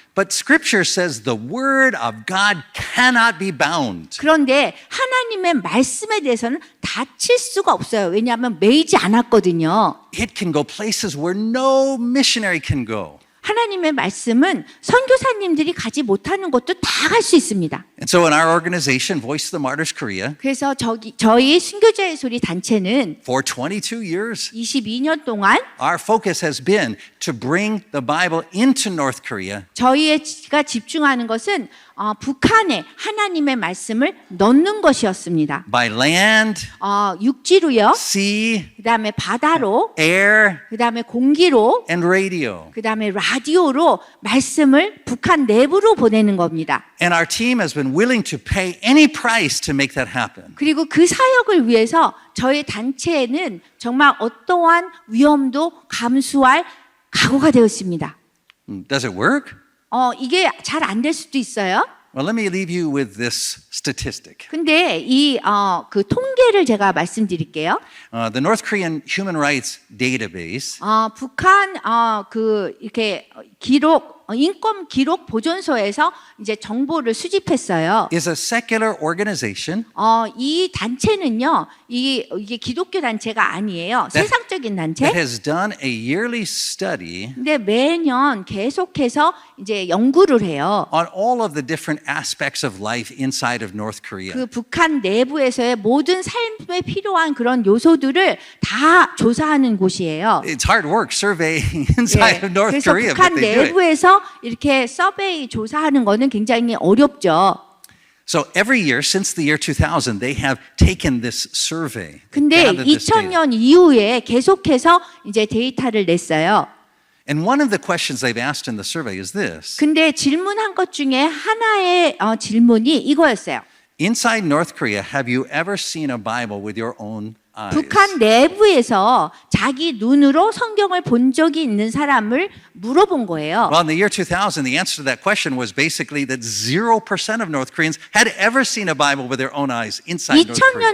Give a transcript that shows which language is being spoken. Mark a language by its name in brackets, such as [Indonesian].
[English] but Scripture says the Word of God cannot be bound. [Korean] 그런데 하나님의 말씀에 대해서는 닫힐 수가 없어요. 왜냐하면 매이지 않았거든요. [English] It can go places where no missionary can go. [Korean] 하나님의 말씀은 선교사님들이 가지 못하는 곳도 다 갈 수 있습니다. [English] And so in our organization, Voice of the Martyrs Korea, [Korean] 그래서 저희 순교자의 소리 단체는 [English] for 22 years, [Korean] 22년 동안 [English] our focus has been to bring the Bible into North Korea [Korean] 저희가 집중하는 것은 북한에 하나님의 말씀을 넣는 것이었습니다. [English] by land, [Korean] 육지로요, [English] sea, [Korean] 그다음에 바다로, [English] air, [Korean] 그다음에 공기로, [English] and radio. [Korean] 그다음에 라디오로 말씀을 북한 내부로 보내는 겁니다. [English] And our team has been willing to pay any price to make that happen. [Korean] 그리고 그 사역을 위해서 저희 단체에는 정말 어떠한 위험도 감수할 각오가 되었습니다. [English] Does it work? [Korean] 이게 잘 안 될 수도 있어요. [English] Well, let me leave you with this statistic. [Korean] 근데 그 통계를 제가 말씀드릴게요. [English] The North Korean Human Rights Database [Korean] 북한 이렇게 인권 기록 보존소에서 이제 정보를 수집했어요. [English] is a secular organization [Korean] 이 단체는요, 이게 기독교 단체가 아니에요. 세상적인 단체. [English] that has done a yearly study [Korean] 근데 매년 계속해서 이제 연구를 해요. [English] on all of the different aspects of life inside of North Korea. [Korean] 그 북한 내부에서의 모든 삶에 필요한 그런 요소들을 다 조사하는 곳이에요. [English] It's hard work surveying inside of North [Korean] 그래서 [English] Korea, [Korean] 북한 [English] but they do it. [Korean] 내부에서 이렇게 서베이 조사하는 거는 굉장히 어렵죠. [English] So every year since the year 2000, they have taken this survey. [Korean] 근데 [English] gathered this data. [Korean] 2000년 이후에 계속해서 이제 데이터를 냈어요. [English] And one of the questions they've asked in the survey is this. [Korean] 근데 질문한 것 중에 하나의 질문이 이거였어요. [English] Inside North Korea, have you ever seen a Bible with your own eyes? [Korean] 북한 내부에서 자기 눈으로 성경을 본 적이 있는 사람을 물어본 거예요. [English] Well, in the year 2000, the answer to that question was basically that 0% of North Koreans had ever seen a Bible with their own eyes inside North Korea.